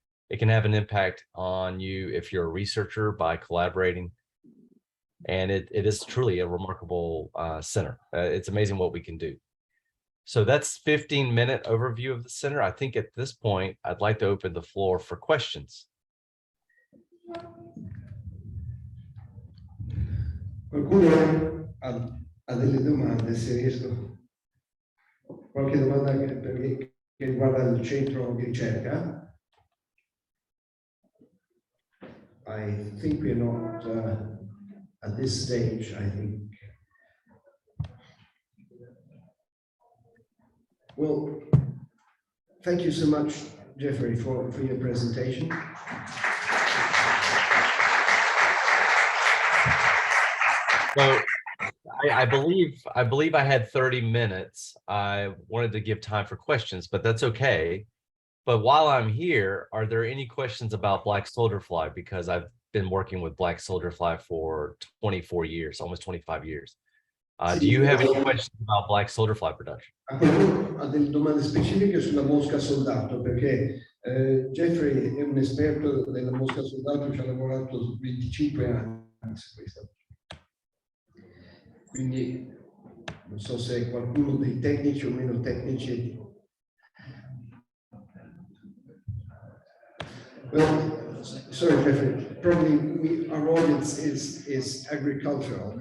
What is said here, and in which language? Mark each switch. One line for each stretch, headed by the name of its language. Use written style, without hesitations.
English: It can have an impact on you if you're a researcher by collaborating. And it is truly a remarkable center. It's amazing what we can do. So that's 15-minute overview of the center. I think at this point, I'd like to open the floor for questions.
Italian: Qualcuno ha delle domande, se riesco. Qualche domanda che riguarda il centro di ricerca?
English: I think we're not at this stage, I think. Well, thank you so much, Jeffrey, for your presentation. So I believe I had 30 minutes. I wanted to give time for questions, but that's okay. But while I'm here, are there any questions about black soldier fly? Because I've been working with black soldier fly for 24 years, almost 25 years. Do you have any questions about black soldier fly production?
Italian: Ha delle domande specifiche sulla mosca soldato, perché Jeffrey è un esperto della mosca soldato, ci ha lavorato 25 anni su questo. Quindi non so se qualcuno dei tecnici o meno tecnici.
English: Well, sorry, Jeffrey, probably our audience is agricultural.